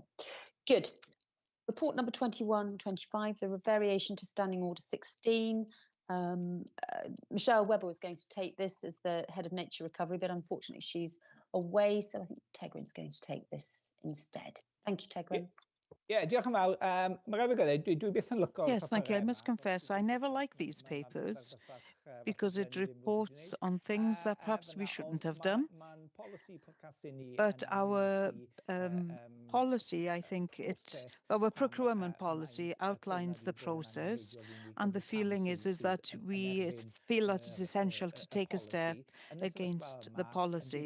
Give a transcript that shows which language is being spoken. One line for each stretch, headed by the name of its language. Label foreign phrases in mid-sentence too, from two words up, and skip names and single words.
English: Good. Report number 21/25, the variation to Standing Order 16. Michelle Webber was going to take this as the head of nature recovery, but unfortunately she's away, so I think Tegrin's going to take this instead. Thank you, Tegrin.
Welsh: Yeah, diolch yn fawr. Mae rhaid i fi dweud, dwi byth yn lyco...
English: Yes, thank you. I must confess, I never like these papers because it reports on things that perhaps we shouldn't have done. But our policy, I think our procurement policy outlines the process, and the feeling is that we feel that it's essential to take a step against the policy.